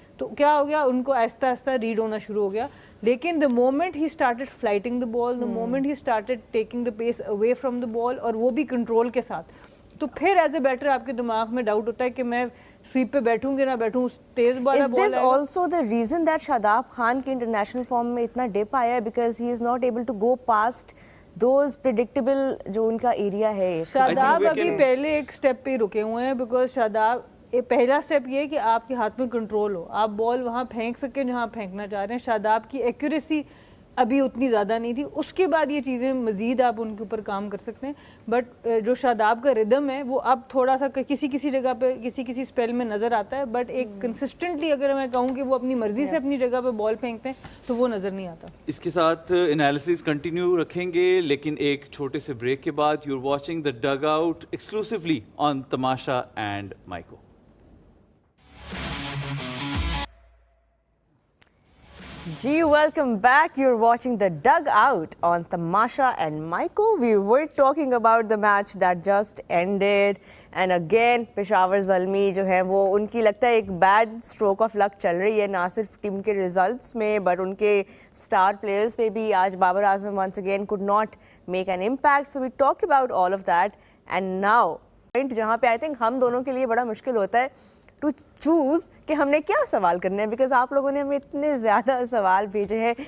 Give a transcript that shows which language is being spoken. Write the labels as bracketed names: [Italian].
[Urdu] تو کیا ہو گیا, ان کو آہستہ آہستہ ریڈ ہونا شروع ہو گیا. لیکن [English] the moment ہی started flighting the ball, [Urdu] the moment he started taking the piece away from the بال, اور وہ بھی کنٹرول کے ساتھ, تو پھر [English] as a batter [Urdu] آپ کے دماغ میں ڈاؤٹ ہوتا ہے کہ میں سویپ پہ بیٹھوں گی نہ بیٹھوں, اس تیز والا بال آئے گا. [English] Is this also the reason that [Urdu] Shadab Khan کی انٹرنیشنل فارم میں اتنا ڈپ آیا ہے, [English] because he is not able to go past those predictable [Urdu] جو ان کا ایریا ہے. شاداب ابھی پہلے ایک سٹیپ پہ رکے ہوئے ہیں, بیکاز شاداب پہلا سٹیپ یہ کہ آپ کے ہاتھ میں کنٹرول ہو, آپ بال وہاں پھینک سکیں جہاں پھینکنا چاہ رہے ہیں. شاداب کی ایکوریسی ابھی اتنی زیادہ نہیں تھی, اس کے بعد یہ چیزیں مزید آپ ان کے اوپر کام کر سکتے ہیں. بٹ جو شاداب کا ردم ہے وہ اب تھوڑا سا کسی جگہ پہ کسی اسپیل میں نظر آتا ہے, بٹ ایک کنسسٹنٹلی اگر میں کہوں کہ وہ اپنی مرضی سے اپنی جگہ پہ بال پھینکتے ہیں تو وہ نظر نہیں آتا. اس کے ساتھ انالیسس کنٹینیو رکھیں گے, لیکن ایک چھوٹے سے بریک کے بعد. [English] You are watching the Dugout exclusively on Tamasha and Maiko. Ji, welcome back. You're watching the Dugout on Tamasha and Maiko. We were talking about the match that just ended. And again, [Urdu] Peshawar Zalmi جو ہے وہ ان کی لگتا ہے ایک bed stroke of لک چل رہی ہے, نہ صرف ٹیم کے ریزلٹس میں بٹ ان کے اسٹار پلیئرز پہ بھی. [English] آج Babar Azam once again could not make an impact. So we talked about all of that. And now, point [Urdu] جہاں پہ [English] I think [Urdu] ہم دونوں کے لیے بڑا مشکل ہوتا ہے [English] to choose [Urdu] کہ ہم نے کیا سوال کرنے ہیں, بیکاز آپ لوگوں نے ہمیں اتنے زیادہ سوال بھیجے ہیں.